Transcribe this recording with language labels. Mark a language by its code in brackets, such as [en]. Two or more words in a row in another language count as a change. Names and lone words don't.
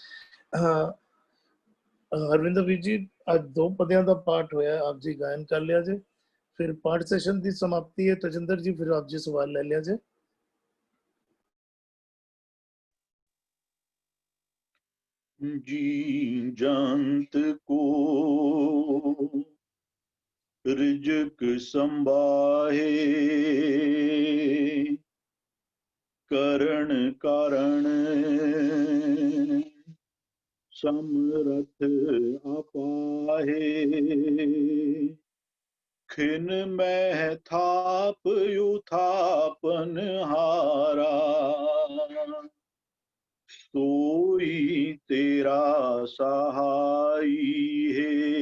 [pa] ਹਰਵਿੰਦਰ ਵੀਰ ਜੀ, ਅੱਜ 2 ਪਦਿਆਂ ਦਾ ਪਾਠ ਹੋਇਆ, ਆਪ ਜੀ ਗਾਇਨ ਕਰ ਲਿਆ ਜੇ। ਫਿਰ ਪਾਠ ਸੈਸ਼ਨ ਦੀ ਸਮਾਪਤੀ ਹੈ। ਤਜਿੰਦਰ ਜੀ ਫਿਰ ਆਪ ਜੀ ਸਵਾਲ ਲੈ ਲਿਆ ਜੇ। [bra] जी जंत को रिजक संबाहे, करण कारण समरथ अपाहे, खिन मह थाप युथापन हारा, सोई तेरा सहाई है।